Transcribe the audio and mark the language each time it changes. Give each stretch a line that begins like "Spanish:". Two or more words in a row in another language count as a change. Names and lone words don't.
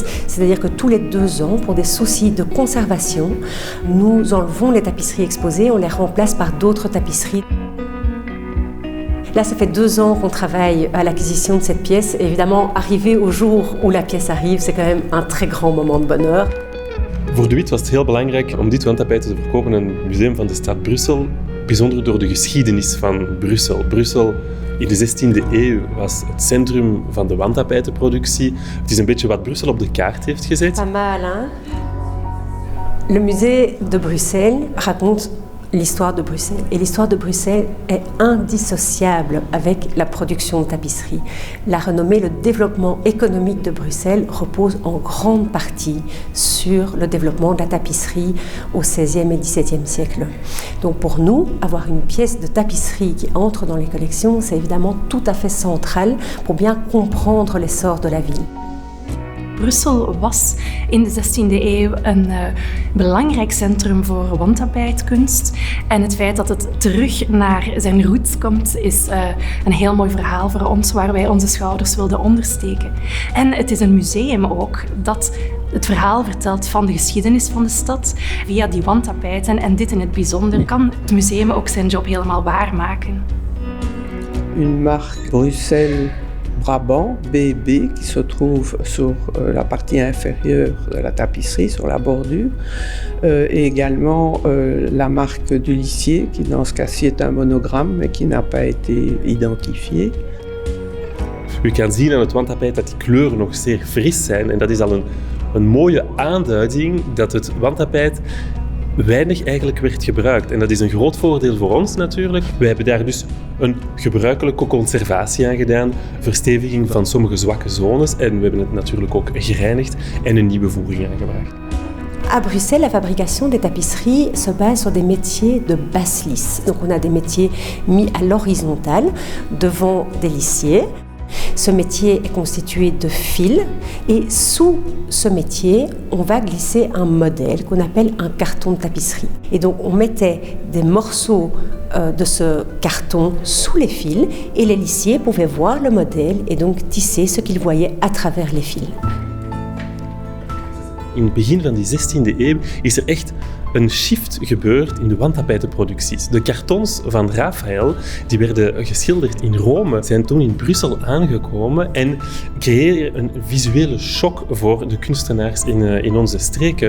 French: C'est-à-dire que tous les 2 ans, pour des soucis de conservation, nous enlevons les tapisseries exposées, on les remplace par d'autres tapisseries. Là, ça fait 2 ans qu'on travaille à l'acquisition de cette pièce. Et évidemment, arriver au jour où la pièce arrive, c'est quand même un très grand moment de bonheur.
Dutch: Voor de Witt was het heel belangrijk om dit wandtapijt te verkopen aan het museum van de stad Brussel. Bijzonder door de geschiedenis van Brussel. Brussel in de 16e eeuw was het centrum van de wandtapijtenproductie. Het is een beetje wat Brussel op de kaart heeft gezet.
French: Pas mal, hein? Le musée de Bruxelles raconte l'histoire de Bruxelles. Et l'histoire de Bruxelles est indissociable avec la production de tapisserie. La renommée, le développement économique de Bruxelles repose en grande partie sur le développement de la tapisserie au XVIe et XVIIe siècle. Donc pour nous, avoir une pièce de tapisserie qui entre dans les collections, c'est évidemment tout à fait central pour bien comprendre l'essor de la ville.
Dutch: Brussel was in de 16e eeuw een belangrijk centrum voor wandtapijtkunst. En het feit dat het terug naar zijn roots komt, is een heel mooi verhaal voor ons, waar wij onze schouders wilden ondersteken. En het is een museum ook dat het verhaal vertelt van de geschiedenis van de stad via die wandtapijten. En dit in het bijzonder kan het museum ook zijn job helemaal waarmaken.
French: Une marque Bruxelles Brabant, BB, qui se trouve sur la partie inférieure de la tapisserie, sur la bordure, et également la marque du lissier, qui dans ce cas-ci est un monogramme, mais qui n'a pas été identifié.
Dutch: U kan zien aan het wandtapijt dat die kleuren nog zeer fris zijn en dat is al een mooie aanduiding dat het wandtapijt weinig eigenlijk werd gebruikt. En dat is een groot voordeel voor ons natuurlijk. We hebben daar dus een gebruikelijke conservatie aan gedaan, versteviging van sommige zwakke zones en we hebben het natuurlijk ook gereinigd en een nieuwe voering aangebracht.
French: À Bruxelles, la fabrication des tapisseries se base sur des métiers de basse lisse. Donc on a des métiers mis à l'horizontale devant des lissiers. Ce métier est constitué de fils et sous ce métier, on va glisser un modèle qu'on appelle un carton de tapisserie. Et donc on mettait des morceaux de ce carton sous les fils et les lissiers pouvaient voir le modèle et donc tisser ce qu'ils voyaient à travers les fils.
Dutch: In het begin van die 16e eeuw is er echt een shift gebeurd in de wandtapijtenproducties. De kartons van Raphaël, die werden geschilderd in Rome, zijn toen in Brussel aangekomen en creëerden een visuele shock voor de kunstenaars in onze streken.